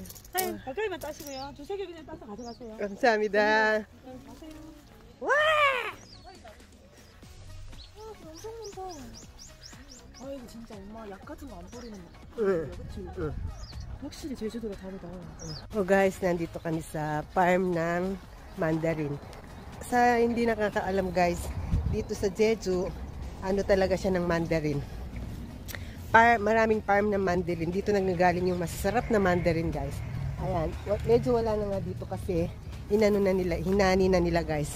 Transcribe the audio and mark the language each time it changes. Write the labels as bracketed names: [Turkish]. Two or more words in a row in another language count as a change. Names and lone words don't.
[Korean] 네, 가까이만 따시고요. 두세 개 그냥 따서 가져가세요. 감사합니다. 네, 가세요. 와! 엄청 많다. 아이고 진짜 엄마 약 같은 거 안 버리는 거. 응. 그치? 응. 확실히 제주도가 다르다. [Filipino] Oh guys, nandito kami sa farm ng mandarin. Sa hindi nakakaalam guys, dito sa Jeju, ano talaga siya ng mandarin. Maraming farm ng mandarin. Dito nanggagaling yung masarap na mandarin guys. Ayan, medyo wala na nga dito kasi hinani na nila guys.